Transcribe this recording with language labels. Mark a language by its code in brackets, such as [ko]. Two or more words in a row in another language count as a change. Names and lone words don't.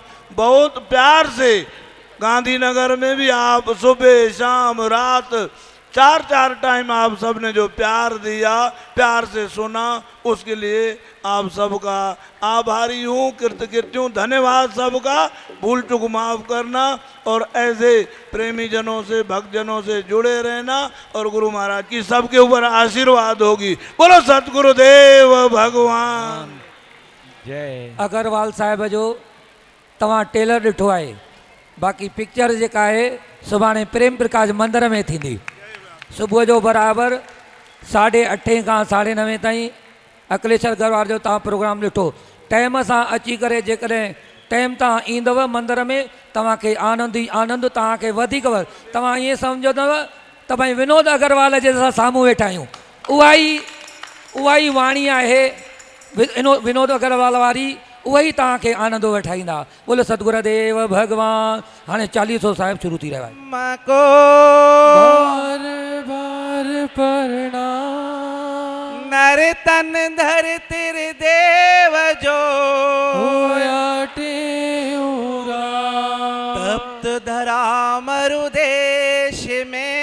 [hi] बहुत प्यार से गांधीनगर में भी आप सुबह शाम रात 4 टाइम आप सब ने जो प्यार दिया, प्यार से सुना, उसके लिए आप सबका आभारी हूँ, कृतज्ञ हूँ। धन्यवाद सबका, भूल चूक माफ करना और ऐसे प्रेमी जनों से भक्त जनों से जुड़े रहना और गुरु महाराज की सबके ऊपर आशीर्वाद होगी। बोलो सतगुरुदेव भगवान जय। [sd] अग्रवाल साहिब जो तव्हां टेलर ॾिठो आहे, बाक़ी पिक्चर जेका आहे सुभाणे प्रेम प्रकाश मंदिर में थींदी। सुबुह जो बराबरि 8:30 खां 9:30 ताईं अखिलेश्वर गरवार जो तव्हां प्रोग्राम ॾिठो। टाइम सां अची करे जेकॾहिं टाइम तव्हां ईंदव मंदिर में, तव्हांखे आनंद ई आनंद, तव्हांखे वधीक तव्हां ईअं सम्झंदव त भई विनोद अग्रवाल जे असां साम्हूं वेठा आहियूं। उहा ई वाणी आहे विनोद अग्रवाल वारी, उहा ई तव्हांखे आनंद वठाईंदा। बोलो सतगुरुदेव भगवान। हाणे 40 साहिब शुरू थी रहियो आहे। मां को बार बार प्रणाम। कर तन धर तेरे देव जो होया टेऊरा तप्त धरा मरुदेश में